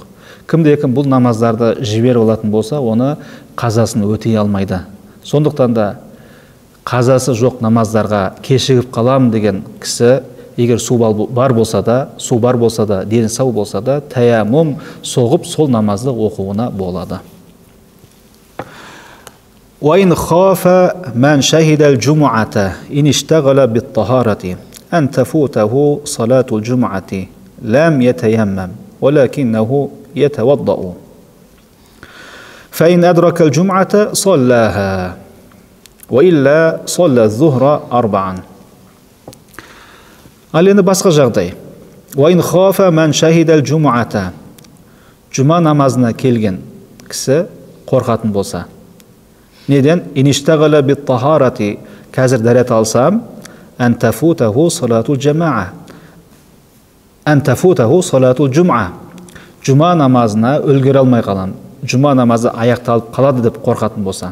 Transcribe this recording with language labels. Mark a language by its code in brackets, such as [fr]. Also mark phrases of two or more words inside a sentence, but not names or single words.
[kk] Кімде-кім бұл намаздарды жіберіп алатын болса, оны қазасын өтей алмайды. Сондықтан да қазасы жоқ намаздарға кешігіп қалам деген кісі, егер су бар болса да, дені сау болса да, таяммум соғып сол намазды оқуына болады. [ar] وَإِنْ خَافَ مَنْ شَهِدَ الْجُمُعَةَ إِنِ اشْتَغَلَ بِالطَّهَارَةِ أَنْ تَفُوتَهُ صَلَاةُ الْجُمُعَةِ لَمْ يَتَيَمَّمْ وَلَكِنَّهُ يَتَوَضَّأُ فَإِنْ أَدْرَكَ الْجُمْعَةَ صَلَّاهَا وَإِلَّا صَلَّى الظُّهْرَ أَرْبَعًا. [kk] Ал енді басқа жағдай. [ar] وَإِنْ خَافَ مَنْ شَهِدَ الْجُمُعَةَ [kk] Жұма намазына келген кісі қорқатын болса. Неден? [ar] إن اشتغل بالطهارة, [kk] қазір дәрет алсам, [ar] أن تفوته صلاة الجماعة، أن تفوته صلاة الجمعة. [kk] Жұма намазына үлгере алмай қалам, жұма намазы аяқталып қалады деп қорқатын болса.